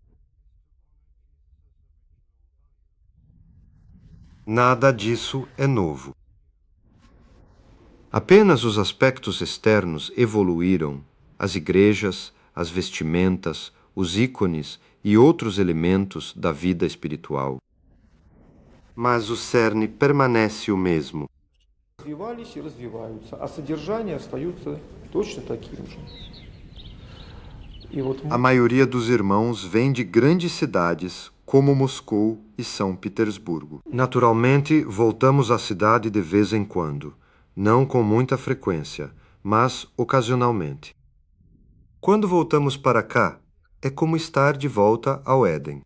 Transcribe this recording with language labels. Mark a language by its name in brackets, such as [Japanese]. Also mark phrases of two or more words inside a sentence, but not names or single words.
[Portuguese] Nada disso é novo. Apenas os aspectos externos evoluíram, as igrejas, as vestimentas, os ícones e outros elementos da vida espiritual. Mas o cerne permanece o mesmo. [Russian] Развивались и развиваются, а содержание остаются точно таким же. [Portuguese] A maioria dos irmãos vem de grandes cidades, como Moscou e São Petersburgo. Naturalmente, voltamos à cidade de vez em quando, não com muita frequência, mas ocasionalmente. Quando voltamos para cá, é como estar de volta ao Éden.